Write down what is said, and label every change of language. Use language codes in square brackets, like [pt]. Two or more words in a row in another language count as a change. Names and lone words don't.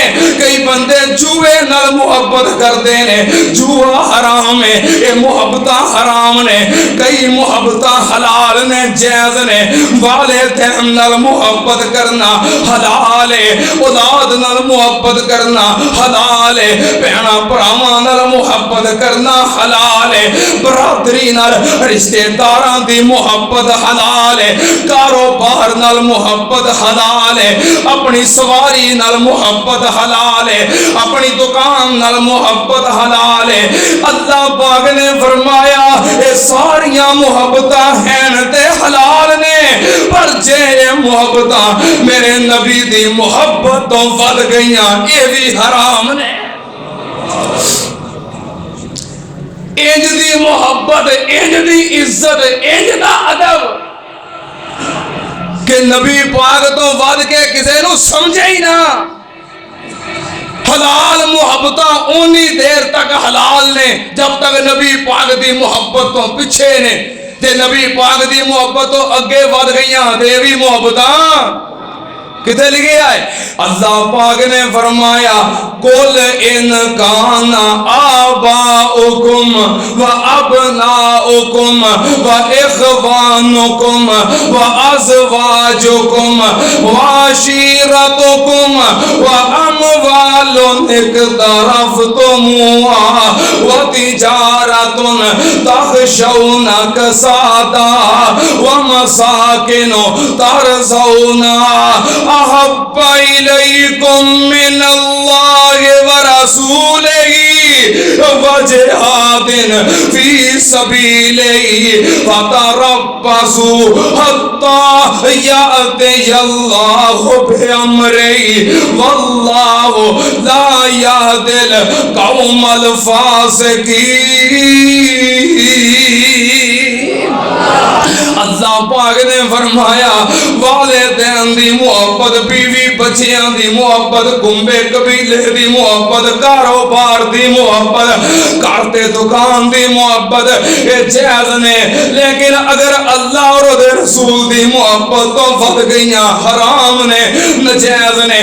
[pa] کئی بندے جوے نال محبت کرتے نے، جوا حرام ہے. اے محبتاں حرام نے. کئی محبتاں حلال نے، جائز نے. والدین نال محبت کرنا حلال ہے، اولاد نال محبت کرنا حلال ہے، بہنا بھراواں نال محبت کرنا حلال ہے، برادری نال رشتے داراں دی محبت حلال ہے، کاروبار نال محبت حلال ہے، اپنی سواری نال محبت حلال ہے، اپنی دکان نال محبت حلال ہے. اللہ پاک نے فرمایا اے ساریاں محبتاں ہیں تے حلال نے، پر جے محبتاں میرے نبی دی محبت تو ود گئیاں اے بھی حرام نے. انج دی محبت، انج دی عزت، انج دا ادب کہ نبی پاک تو ود کے کسے نو سمجھے ہی نہ. حلال محبتاں اونی دیر تک حلال نے جب تک نبی پاک دی محبت تو پیچھے نے. تے نبی پاک دی محبت تو اگے ود گئیاں تے بھی محبتاں کتے لکھے آئے؟ [ar] اللہ پاک نے فرمایا قل ان کان آباؤکم و ابناؤکم و اخوانکم و ازواجکم و عشیرتکم و اموال اقترفتموها و تجارت تخشون کسادها و مساکن ترضونها احب إليكم من الله ورسوله وجهاد في سبيله فتربصوا حتى يأتي الله بأمره والله لا يهدي القوم الفاسقين. [pa] اللہ پاک نے فرمایا والدین دی محبت، بیوی بچیاں دی محبت، کنبے قبیلے دی محبت، کاروبار دی محبت، کارتے دکان دی محبت یہ جائز نے، لیکن اگر اللہ اور رسول دی محبت تو ود گئیاں حرام نے، نجائز نے.